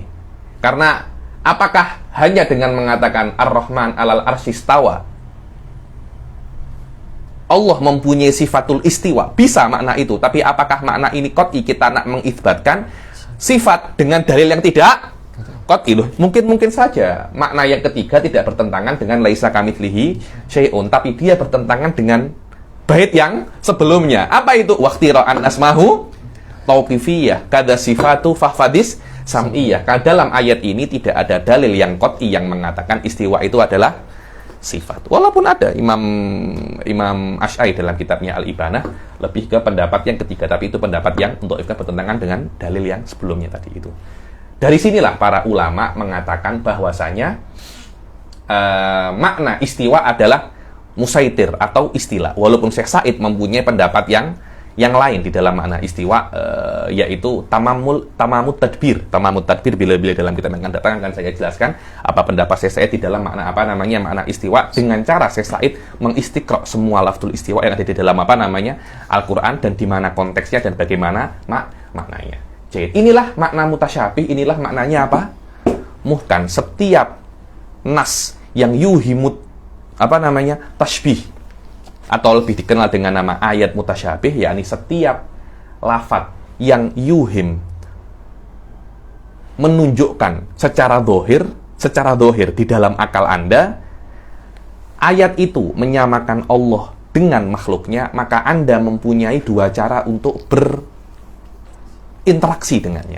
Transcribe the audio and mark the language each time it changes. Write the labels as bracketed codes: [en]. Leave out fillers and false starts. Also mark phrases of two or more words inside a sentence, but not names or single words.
[id] Karena apakah hanya dengan mengatakan [ar] الرحمن على العرش استوى [id] Allah mempunyai [ar] صفة الاستواء, [id] bisa makna itu, tapi apakah makna ini qat'i? Kita nak mengisbatkan sifat dengan dalil yang tidak qat'i. Mungkin saja makna yang ketiga tidak bertentangan dengan [ar] ليس كمثله شيء, [id] tapi dia bertentangan dengan bait yang sebelumnya. Apa itu? [ar] واختير أن أسماه توقيفية كذا الصفات فاحفظ السمعية. [id] Karena dalam ayat ini tidak ada dalil yang qat'i yang mengatakan istiwa itu adalah sifat. Walaupun ada Imam Asy'ari dalam kitabnya Al-Ibanah lebih ke pendapat yang ketiga, tapi itu pendapat yang untuk bertentangan dengan dalil yang sebelumnya tadi itu. Dari sinilah para ulama mengatakan bahwasanya makna istiwa adalah musaitir atau istilah. Walaupun Syekh Said mempunyai pendapat yang lain di dalam makna istiwa, yaitu [ar] تمام التدبير. تمام التدبير [id] bila-bila dalam kitab yang akan datang akan saya jelaskan apa pendapat Syekh Said di dalam makna makna istiwa, dengan cara Syekh Said mengistiqra semua [ar] لفظ الاستواء [id] yang ada di dalam Al-Qur'an, dan di mana konteksnya dan bagaimana maknanya. Jadi inilah makna mutasyabih, inilah maknanya apa? Muhkam. Setiap nas yang [ar] يوهم التشبيه, [id] atau lebih dikenal dengan nama ayat mutasyabih, yakni setiap lafadz yang yuhim menunjukkan secara zahir di dalam akal Anda, ayat itu menyamakan Allah dengan makhluknya, maka Anda mempunyai dua cara untuk berinteraksi dengannya.